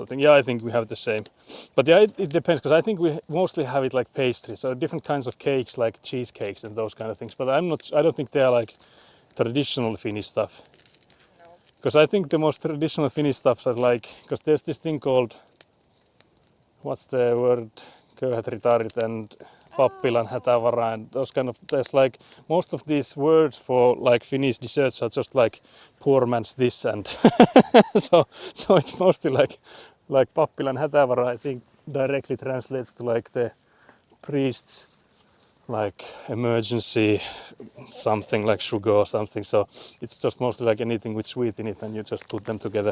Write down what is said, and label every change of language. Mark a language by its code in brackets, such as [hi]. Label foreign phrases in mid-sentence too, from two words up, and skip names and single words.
[en] Yeah, I think we have the same. But yeah, it depends, because I think we mostly have it like pastry. So different kinds of cakes, like cheesecakes and those kind of things. But I don't think they are like traditional Finnish stuff. No. Because I think the most traditional Finnish stuffs are like, because there's this thing called, what's the word, [fi] köyhät ritarit [en] and [fi] pappilan hätävara [en] and those kind of, there's like, most of these words for like Finnish desserts are just like poor man's this and so it's mostly like [fi] pappilan hätävara, [en] I think directly translates to like the priest's like emergency something like sugar or something, so it's just mostly like anything with sweet in it and you just put them together.